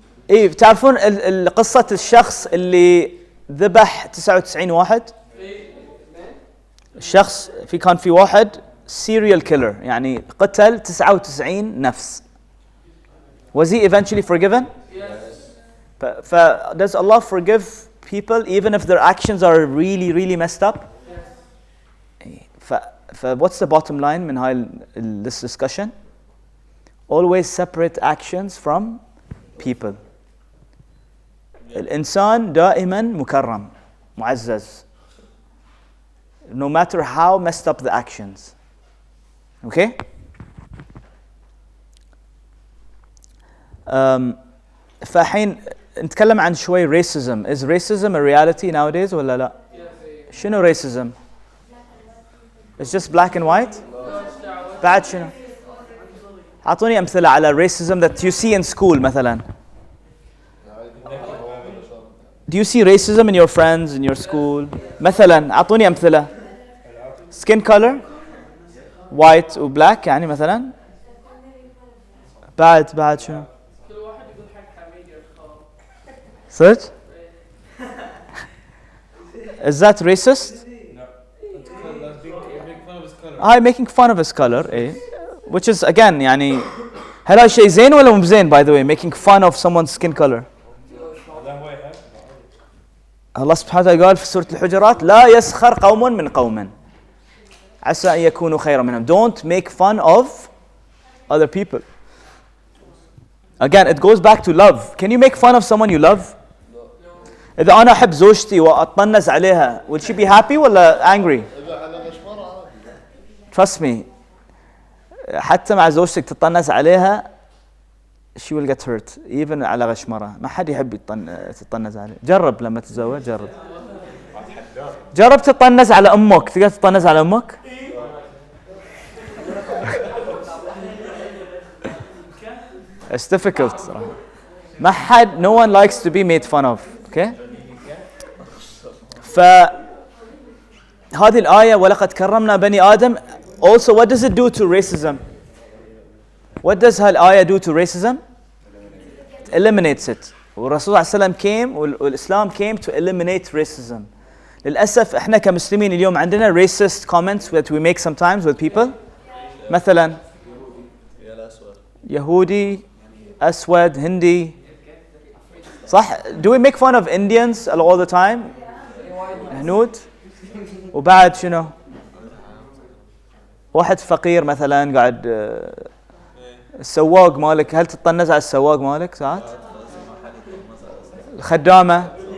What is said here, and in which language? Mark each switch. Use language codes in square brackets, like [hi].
[ar] ايه تعرفون قصة الشخص اللي ذبح 99 واحد؟ الشخص كان في واحد serial killer, يعني قتل 99 نفس. [en] Was he eventually forgiven? Yes. Does Allah forgive people even if their actions are really really messed up? Yes. What's the bottom line [ar] من هاي [en] this discussion? Always separate actions from people. [ar] الإنسان دائما مكرم معزز, [en] no matter how messed up the actions. Okay? [ar] فالحين نتكلم عن شوي racism. [en] Is racism a reality nowadays ولا لا؟ Yes. [ar] شنو racism? [en] It's just black and white? [ar] بعد شنو؟ أعطوني أمثلة على racism [en] that you see in school [ar] مثلا. [en] Do you see racism in your friends, in your school? [ar] مثلا أعطوني أمثلة. [en] Skin color? [ar] White و black يعني مثلا. بعد شنو؟ كل واحد يقول حق حميد [en] صدق؟ Is that racist? [ar] لا. هاي [en] making fun of his color [ar] ايه which is again يعني هل هاي شيء زين ولا مو زين [en] by the way making fun of someone's skin color [ar] الله سبحانه وتعالى قال في سورة الحجرات لا يسخر قوم من قوم عسى أن يكونوا خيرا منهم. [en] Don't make fun of other people. Again, it goes back to love. Can you make fun of someone you love? [ar] إذا أنا أحب زوجتي وأتطنز عليها, [en] will she be happy [ar] ولا angry? [en] Trust me. [ar] حتى مع زوجتك تتطنز عليها, [en] she will get hurt. [ar] Even على غشمرة. ما حد يحب تتطنز عليه. جرب لما تتزوج, جرب تتطنز على أمك. تقدر تتطنز على أمك؟ [en] It's difficult. ما حد, no one likes to be made fun of. Okay? [ar] فهذه الآية ولقد كرمنا بني آدم. [en] Also, what does it do to racism? What does هالآية do to racism? It eliminates it. [ar] والرسول صلى الله عليه وسلم came والإسلام [en] came to eliminate racism. [ar] للأسف إحنا كمسلمين اليوم عندنا racist comments [en] that we make sometimes with people. [ar] مثلا يهودي, أسود, هندي. صح? [en] Do we make fun of Indians all the time? [ar] هنود. وبعد شنو؟ واحد فقير مثلا قاعد السواق مالك, هل تتطنز على السواق مالك ساعات؟ الخدامة.